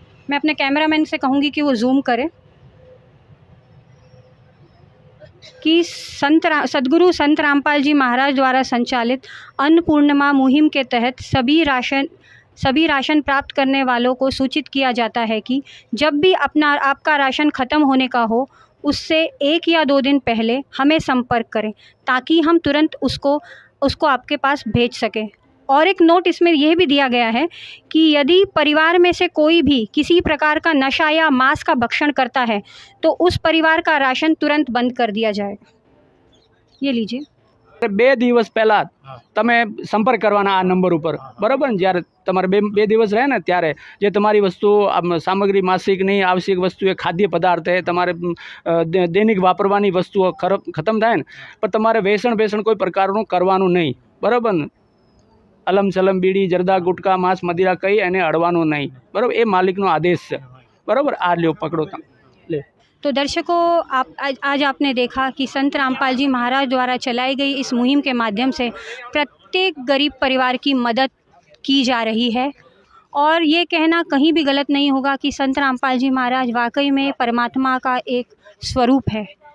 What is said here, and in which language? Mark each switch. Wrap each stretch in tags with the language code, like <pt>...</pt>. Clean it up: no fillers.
<hi>मैं अपने कैमरामैन से कहूँगी कि वो जूम करे कि सद्गुरु संत रामपाल जी महाराज द्वारा संचालित अन्नपूर्णिमा मुहिम के तहत सभी राशन प्राप्त करने वालों को सूचित किया जाता है कि जब भी आपका राशन ख़त्म होने का हो, उससे 1 या 2 दिन पहले हमें संपर्क करें ताकि हम तुरंत उसको आपके पास भेज सकें। और एक नोट इसमें यह भी दिया गया है कि यदि परिवार में से कोई भी किसी प्रकार का नशा या मांस का भक्षण करता है तो उस परिवार का राशन तुरंत बंद कर दिया जाएगा। ये लीजिए।</hi> <gu>2 દિવસ પહેલાં તમે સંપર્ક કરવાના આ નંબર ઉપર, બરાબર ને? જ્યારે તમારે બે દિવસ રહે ને ત્યારે જે તમારી વસ્તુ સામગ્રી માસિકની આવશ્યક વસ્તુ એ ખાદ્ય પદાર્થ એ તમારે દૈનિક વાપરવાની વસ્તુઓ ખતમ થાય ને, પણ તમારે વેસણ કોઈ પ્રકારનું કરવાનું નહીં, બરાબર ને? અલમ સલમ બીડી જરદા ગુટકા માંસ મદિરા કહી એને અડવાનું નહીં, બરાબર? એ માલિકનો આદેશ છે, બરાબર? આ લ્યો પકડો તમે ले।</gu> <hi>तो दर्शकों, आज आपने देखा कि संत रामपाल जी महाराज द्वारा चलाई गई इस मुहिम के माध्यम से प्रत्येक गरीब परिवार की मदद की जा रही है। और ये कहना कहीं भी गलत नहीं होगा कि संत रामपाल जी महाराज वाकई में परमात्मा का एक स्वरूप है।</hi>